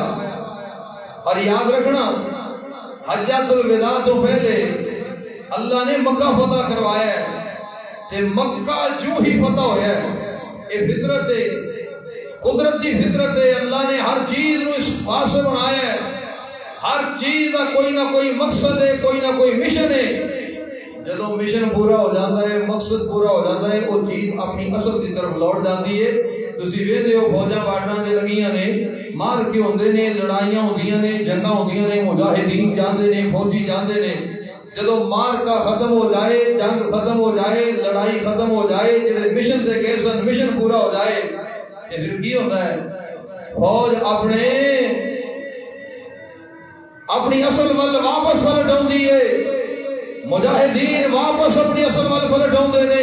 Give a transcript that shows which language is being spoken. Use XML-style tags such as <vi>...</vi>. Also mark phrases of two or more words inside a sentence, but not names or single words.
<pa>اور یاد رکھنا حجۃ الوداع تو پہلے اللہ نے مکہ فتح کروایا ہے، تے مکہ جو ہی فتح ہویا ہے یہ فطرت ہے، قدرت کی فطرت ہے.</pa> <ur>اللہ نے ہر چیز نو اس پاسے بنایا ہے، ہر چیز کا کوئی نہ کوئی مقصد ہے، کوئی نہ کوئی مشن ہے. جدو مشن پورا ہو جاتا ہے، مقصد پورا ہو جاتا ہے، وہ چیز اپنی اصل کی طرف لوٹ جاتی ہے.</ur> <pa>تسی ویندے ہو فوجاں باڑنا دے لگیاں نے، مار کے ہوندے نے، لڑائیاں ہوندیاں نے، جنگاں ہوندیاں نے، مجاہدین جاندے نے، فوجی جاندے نے. جدو مار کا ختم ہو جائے، جنگ ختم ہو جائے، لڑائی ختم ہو جائے، جڑے مشن تے گئے سن مشن پورا ہو جائے تے پھر کی ہوندا ہے؟ فوج اپنی اصل ول واپس پلٹ آندی ہے، مجاہدین واپس اپنی اصل ول پلٹ آندے نے.</pa>